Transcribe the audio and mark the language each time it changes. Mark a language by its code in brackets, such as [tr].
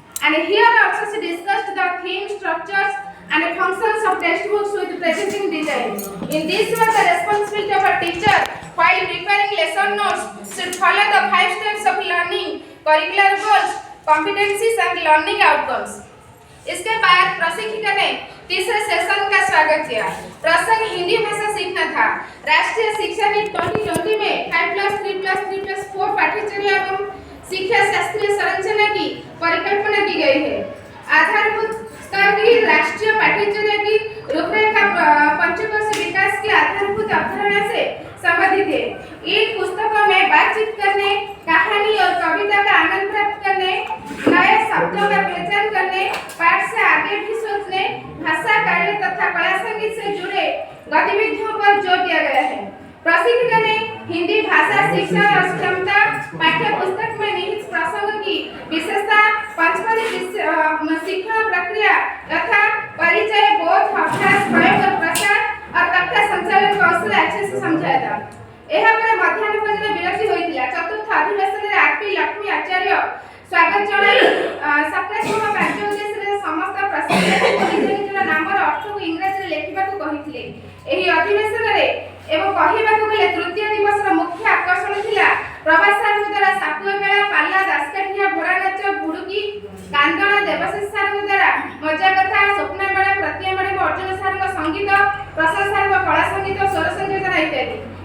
[en] And here also she discussed the theme, structures and functions of textbooks with presenting design. In this way, the responsibility of a teacher while preparing lesson notes should follow the 5 steps of learning, curricular goals, competencies and learning outcomes. [hi] इसके बाद प्रशिक्षिका ने तीसरे session का स्वागत किया। प्रसंग हिंदी भाषा सीखना था। राष्ट्रीय शिक्षा नीति 2020 में 5+3+3+4 पाठ्यचर्या एवं शिक्षा शास्त्रीय संरचना की परिकल्पना की गई है। आधारभूत स्तर की राष्ट्रीय पाठ्यचर्या की रूपरेखा पंचवर्षीय विकास की आधारभूत अवधारणा से संबंधित है। इन पुस्तकों में बातचीत करने, कहानी और कविता का आनंद प्राप्त करने, नए शब्दों का पहचान करने, पाठ से आगे भी सोचने, भाषा कार्य तथा कला संगीत से जुड़े गतिविधियों पर जोर दिया गया है। प्रशिक्षक ने हिंदी भाषा शिक्षा और क्षमता पाठ्य पुस्तक में निहित प्रसंग की विशेषता, पंचपदी शिक्षण प्रक्रिया तथा परिचय, बोध, अभ्यास, प्रयोग और प्रसार और कक्षा संचालन कौशल अच्छे से समझाया था। [or] ଏହା ପରେ ମଧ୍ୟାହ୍ନ ଭୋଜନ ବିରତି ହୋଇଥିଲା। ଚତୁର୍ଥ ଅଧିବେଶନରେ ଆରପି ଲକ୍ଷ୍ମୀ ଆଚାର୍ଯ୍ୟ ସ୍ୱାଗତ ଜଣାଇ ସକାରାତ୍ମକ କାର୍ଯ୍ୟ ଉଦ୍ଦେଶ୍ୟରେ ସମସ୍ତ ପ୍ରଶିକ୍ଷକଙ୍କୁ ନିଜ ନିଜର ନାମର ଅର୍ଥକୁ ଇଂରାଜୀରେ ଲେଖିବାକୁ କହିଥିଲେ। ଏହି ଅଧିବେଶନରେ ଏବଂ କହିବାକୁ ଗଲେ ତୃତୀୟ ଦିବସର ମୁଖ୍ୟ ଆକର୍ଷଣ ଥିଲା ପ୍ରଭାସ ସାରଙ୍କ ଦ୍ୱାରା ସାପୁଆ ମେଳା, ପାଲା, ଦାସକାଠିଆ, ଘୋଡ଼ା ନାଚ, ଭୁଡୁକି, କାନ୍ଦଣା, ଦେବଶେଷ ସାରଙ୍କ ଦ୍ୱାରା ମଜା କଥା, ସ୍ୱପ୍ନା ମେଳା, ପ୍ରତିଆ ମେଳା, ଅର୍ଜୁନ ସାରଙ୍କ ସଙ୍ଗୀତ, ପ୍ରସାଦ ସାରଙ୍କ କଳା ସଙ୍ଗୀତ, ସ୍ୱର ସଂଯୋଜନା ଇତ୍ୟାଦି।